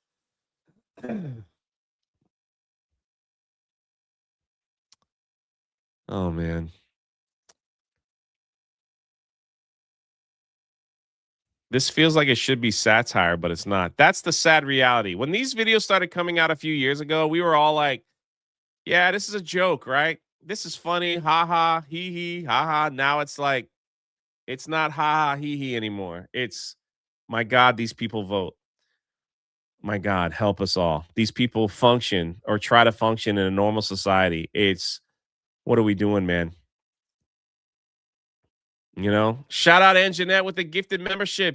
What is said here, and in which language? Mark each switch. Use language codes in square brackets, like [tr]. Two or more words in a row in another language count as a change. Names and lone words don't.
[en] Oh, man. This feels like it should be satire, but it's not. That's the sad reality. When these videos started coming out a few years ago, we were all like, yeah, this is a joke, right? This is funny. Ha ha, hee hee, ha ha. Now it's like, it's not ha ha, hee hee anymore. It's, my God, these people vote. My God, help us all. These people function or try to function in a normal society. It's, what are we doing, man? You know, shout out Anjanette with the gifted membership.